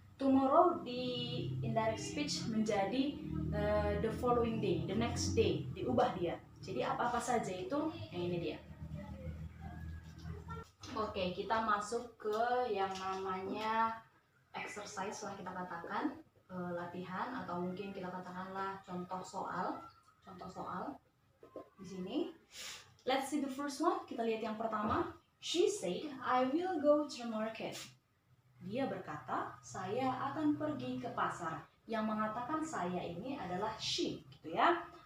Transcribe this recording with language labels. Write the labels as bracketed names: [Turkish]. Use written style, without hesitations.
[English] Tomorrow di indirect speech menjadi the following day, the next day, [Indonesian] diubah dia. Jadi apa-apa saja itu, yang ini dia. Oke, kita masuk ke yang namanya exercise, setelah kita katakan latihan, atau mungkin kita katakanlah contoh soal. Di sini, [English] let's see the first one. [Indonesian] Kita lihat yang pertama. [English] She said, "I will go to the market." [Indonesian] Dia berkata, saya akan pergi ke pasar. Yang mengatakan saya ini adalah she, gitu ya.